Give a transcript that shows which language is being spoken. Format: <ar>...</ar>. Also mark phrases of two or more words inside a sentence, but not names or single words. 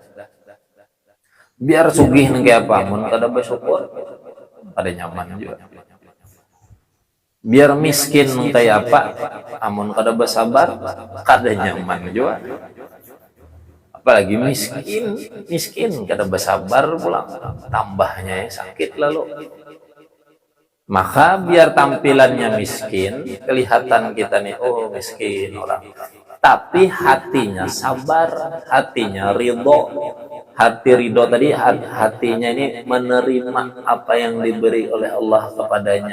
<bjn>Biar sugih nengke apa, mun kada bersyukur, ada nyaman juga. Biar miskin kayak apa, amun kada bersabar, kada nyaman juga. Apalagi miskin kada bersabar pulang, tambahnya sakit lalu. Maka biar tampilannya miskin, kelihatan kita nih, oh miskin orang.</bjn> <id>Tapi hatinya sabar, hatinya ridho. Hati ridho tadi, hatinya ini menerima apa yang diberi oleh Allah kepadanya.</id>